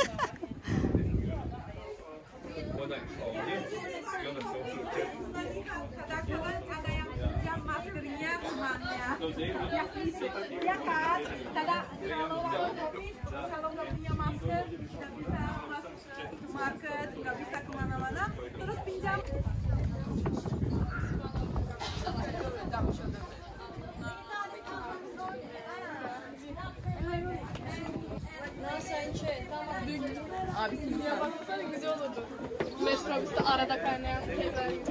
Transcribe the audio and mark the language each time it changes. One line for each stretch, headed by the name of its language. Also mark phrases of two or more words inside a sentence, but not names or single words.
Indonesian: Kadang-kadang ada yang pinjam maskernya temannya. Ya kan? Kalau nggak punya masker, nggak bisa masuk ke market, nggak bisa kemana-mana, terus pinjam.
Turkish: Abi simliğe baksana güzel olurdu. Metrobüste arada kaynayan şeyler gibi.